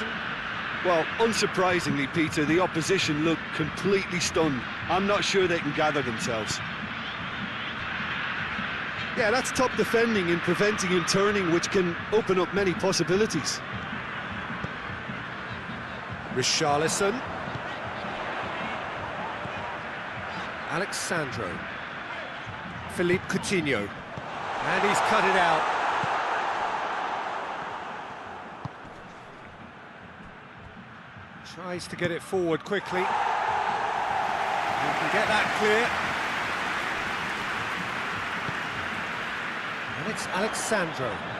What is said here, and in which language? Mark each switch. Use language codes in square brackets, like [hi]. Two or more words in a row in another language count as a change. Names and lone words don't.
[en] Well, unsurprisingly, Peter, the opposition look completely stunned. I'm not sure they can gather themselves. Yeah, that's top defending and preventing him turning, which can open up many possibilities. Richarlison. Alexandro. Philippe Coutinho. And he's cut it out. Tries to get it forward quickly. He can get that clear. And it's Alexandro.